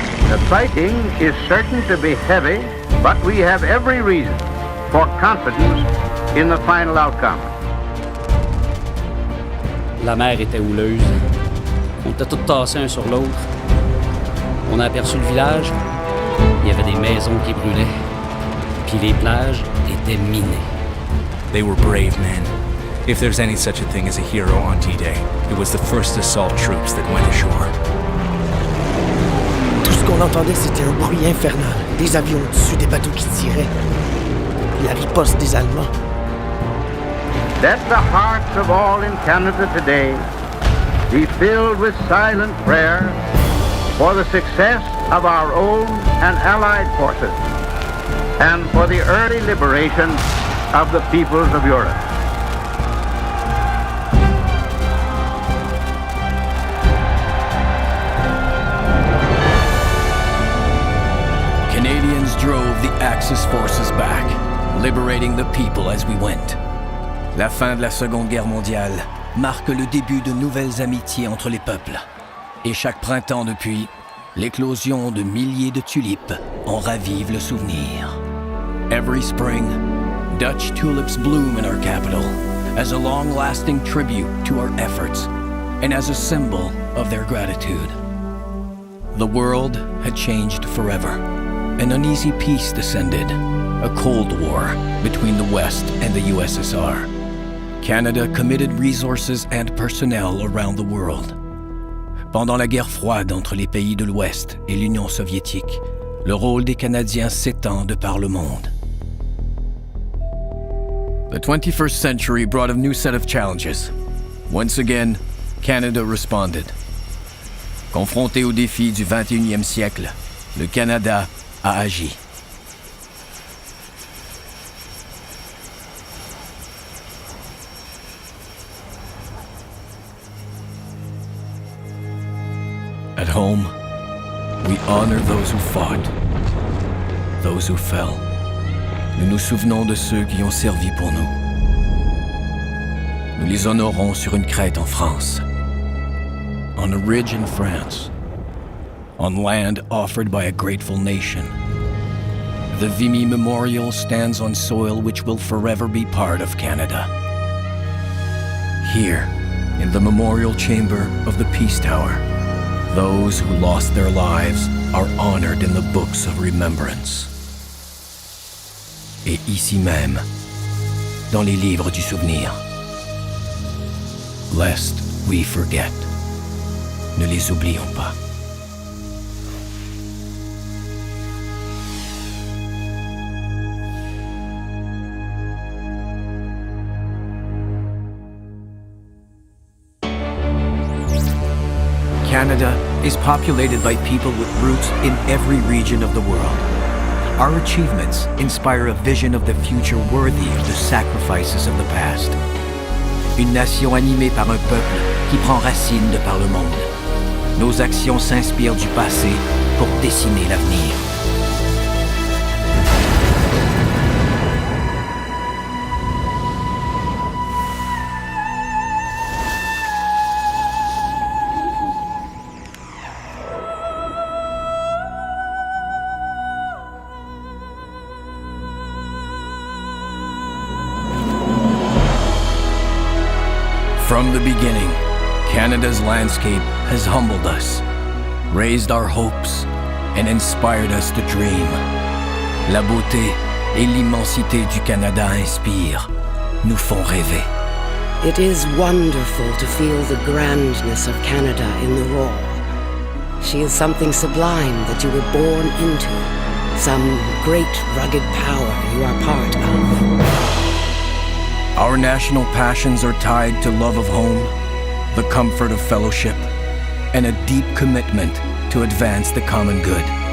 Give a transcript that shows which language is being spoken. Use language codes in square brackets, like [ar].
[en] The fighting is certain to be heavy, but we have every reason for confidence in the final outcome. [fr] La mer était houleuse. On était tous tassés un sur l'autre. On a aperçu le village. Il y avait des maisons qui brûlaient. Puis les plages étaient minées. [en] They were brave men. If there's any such a thing as a hero on D-Day, it was the first assault troops that went ashore. [fr] Tout ce qu'on entendait, c'était un bruit infernal. Des avions au-dessus des bateaux qui tiraient. La riposte des Allemands. [en] Let the hearts of all in Canada today be filled with silent prayer for the success of our own and allied forces and for the early liberation of the peoples of Europe. Canadians drove the Axis forces back, liberating the people as we went. [fr] La fin de la Seconde Guerre mondiale marque le début de nouvelles amitiés entre les peuples. Et chaque printemps depuis, l'éclosion de milliers de tulipes en ravive le souvenir. [en] Every spring, Dutch tulips bloom in our capital as a long-lasting tribute to our efforts and as a symbol of their gratitude. The world had changed forever. An uneasy peace descended, a Cold War between the West and the USSR. Canada committed resources and personnel around the world. [fr] Pendant la guerre froide entre les pays de l'Ouest et l'Union soviétique, le rôle des Canadiens s'étend de par le monde. [en] The 21st century brought a new set of challenges. Once again, Canada responded. [fr] Confronté aux défis du 21e siècle, le Canada a agi. [en] At home, we honor those who fought, those who fell. [fr] Nous nous souvenons de ceux qui ont servi pour nous. Nous les honorons sur une crête en France, [en] on a ridge in France, [fr] on land offered by a grateful nation. [en] The Vimy Memorial stands on soil which will forever be part of Canada. Here, in the memorial chamber of the Peace Tower, those who lost their lives are honored in the books of remembrance. [fr] Et ici même, dans les livres du souvenir. [en] Lest we forget. [fr] Ne les oublions pas. [en] Canada is populated by people with roots in every region of the world. Our achievements inspire a vision of the future worthy of the sacrifices of the past. [fr] Une nation animée par un peuple qui prend racine de par le monde. Nos actions s'inspirent du passé pour dessiner l'avenir. [en] From the beginning, Canada's landscape has humbled us, raised our hopes, and inspired us to dream. [fr] La beauté et l'immensité du Canada inspirent, nous font rêver. [en] It is wonderful to feel the grandness of Canada in the raw. She is something sublime that you were born into, some great rugged power you are part of. Our national passions are tied to love of home, the comfort of fellowship, and a deep commitment to advance the common good.